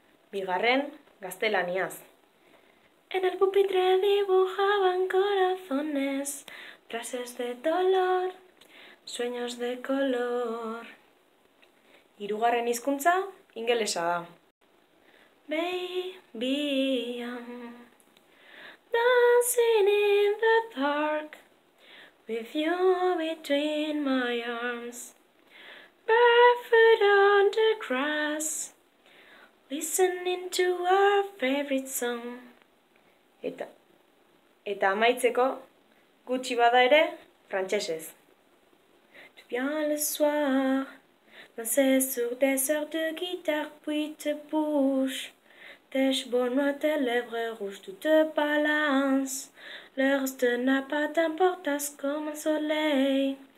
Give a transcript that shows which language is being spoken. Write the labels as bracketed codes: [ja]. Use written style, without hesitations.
[eu] Bigarren, gaztelaniaz. [es] En el pupitre dibujaban corazones, frases de dolor, sueños de color. [eu] Hirugarren hizkuntza, ingelesa da. [en] Baby, I'm dancing in the dark, with you between my arms, barefoot on the grass, listening to our favorite song. [eu] Eta amaitzeko, gutxi bada ere, frantsesez. [fr] Tu viens le soir, danser sur des heures de guitare, puis te bouges. Tes cheveux noirs, tes lèvres rouges, tu te balances. Le reste n'a pas d'importance comme un soleil.